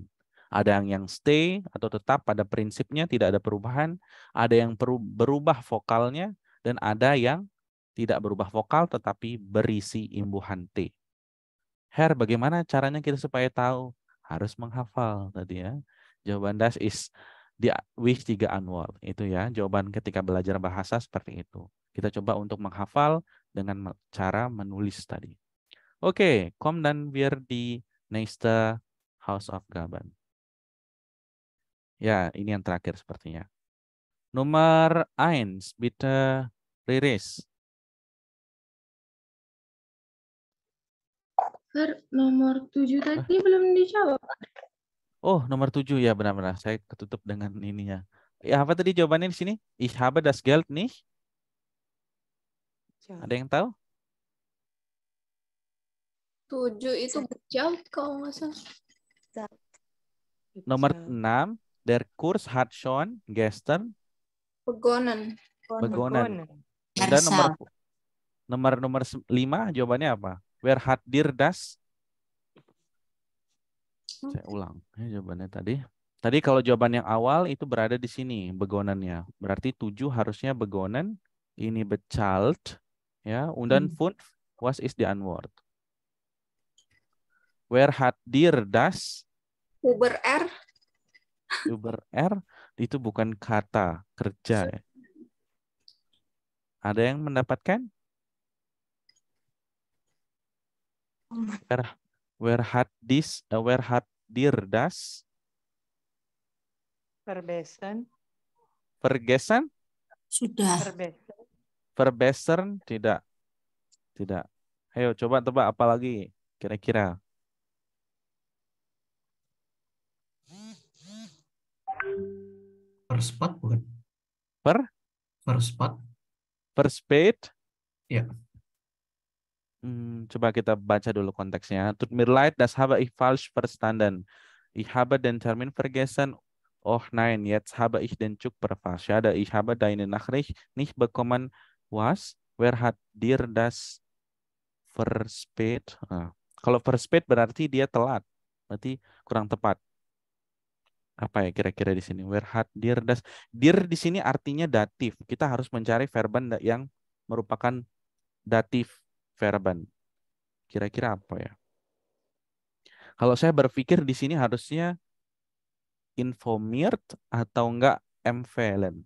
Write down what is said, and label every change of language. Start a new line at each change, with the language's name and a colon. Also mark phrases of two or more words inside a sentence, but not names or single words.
Indonesian: Ada yang stay atau tetap pada prinsipnya, tidak ada perubahan. Ada yang berubah vokalnya, dan ada yang tidak berubah vokal tetapi berisi imbuhan T. Her, bagaimana caranya kita supaya tahu? Harus menghafal tadi ya.
German: Jawaban das is di wichtige Antwort.
Indonesian: Itu ya, jawaban ketika belajar bahasa seperti itu. Kita coba untuk menghafal dengan cara menulis tadi. Oke,
German: kommen dann wir die nächste Hausaufgaben.
Indonesian: Ya, ini yang terakhir sepertinya. Nomor 1, bitte Riris. Sir, nomor 7 tadi belum dijawab. Oh, nomor 7 ya, benar-benar. Saya ketutup dengan ininya. Ya, apa tadi jawabannya di sini?
German: Ich habe das Geld nicht.
Indonesian: Ada yang tahu? 7 itu bezahlt kalau nggak salah. Nomor 6,
German: der Kurs hat schon gestern Begonnen. begonnen.
Indonesian: Dan nomor 5 jawabannya apa?
German: Wer hat dir das?
Indonesian: Saya ulang jawabannya tadi. Tadi kalau jawaban yang awal itu berada di sini begonennya. Berarti 7 harusnya begonnen, ini bezahlt, ya.
German: Und dann 5, was ist die Antwort? Wer hat dir das? Über R. Über R
Indonesian: itu bukan kata kerja ya. Ada yang mendapatkan?
German: Wer hat dir das? Verbessern. Vergessen?
Indonesian: Sudah. Verbessern tidak. Tidak. Ayo coba tebak apa lagi kira-kira. Verspat bukan?
German: Verspat. Verspät?
Indonesian: Ya. Coba kita baca dulu konteksnya.
German: Tut mir leid, das habe ich falsch verstanden. Ich habe den Termin vergessen. Oh nein, jetzt habe ich den Zug verpasst. Schade, ich habe deine Nachricht nicht bekommen. Was? Wer hat dir das verspät?
Indonesian: Kalau verspät berarti dia telat. Berarti kurang tepat. Apa ya kira-kira di sini?
German: Wer hat dir das?
Indonesian: Dir di sini artinya datif. Kita harus mencari verben yang merupakan datif verben. Kira-kira apa ya? Kalau saya berpikir di sini harusnya informiert atau enggak empfehlen.